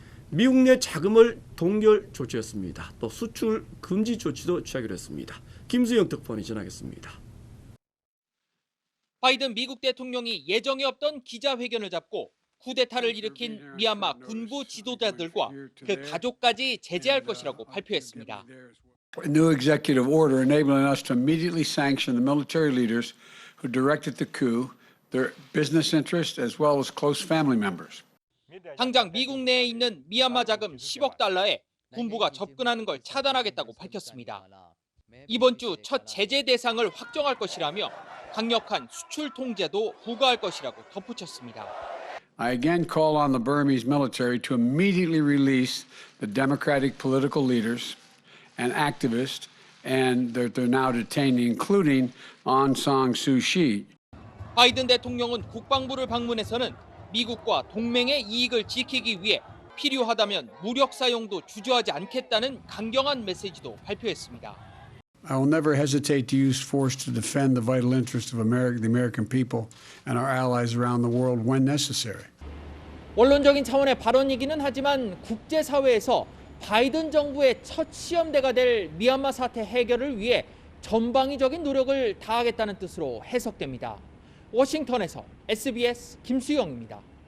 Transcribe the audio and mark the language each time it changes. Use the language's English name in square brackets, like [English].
[Korean] 미국 내 자금을 동결 조치했습니다. 또 수출 금지 조치도 취하기로 했습니다. 김수영 특파원이 전하겠습니다. 바이든 미국 대통령이 예정에 없던 기자회견을 잡고 쿠데타를 일으킨 미얀마 군부 지도자들과 그 가족까지 제재할 것이라고 발표했습니다. [English] A new executive order enabling us to immediately sanction the military leaders who directed the coup, their business interests as well as close family members. [Korean] 당장 미국 내에 있는 미얀마 자금 10억 달러에 군부가 접근하는 걸 차단하겠다고 밝혔습니다. 이번 주 첫 제재 대상을 확정할 것이라며 강력한 수출 통제도 부과할 것이라고 덧붙였습니다. [English] I again call on the Burmese military to immediately release the democratic political leaders and activists and that they're now detaining, including Aung San Suu Kyi. [Korean] 바이든 대통령은 국방부를 방문해서는 미국과 동맹의 이익을 지키기 위해 필요하다면 무력 사용도 주저하지 않겠다는 강경한 메시지도 발표했습니다. [English] I will never hesitate to use force to defend the vital interests of America, the American people, and our allies around the world when necessary. [Korean] 원론적인 차원의 발언이기는 하지만 국제사회에서 바이든 정부의 첫 시험대가 될 미얀마 사태 해결을 위해 전방위적인 노력을 다하겠다는 뜻으로 해석됩니다. 워싱턴에서 SBS 김수영입니다.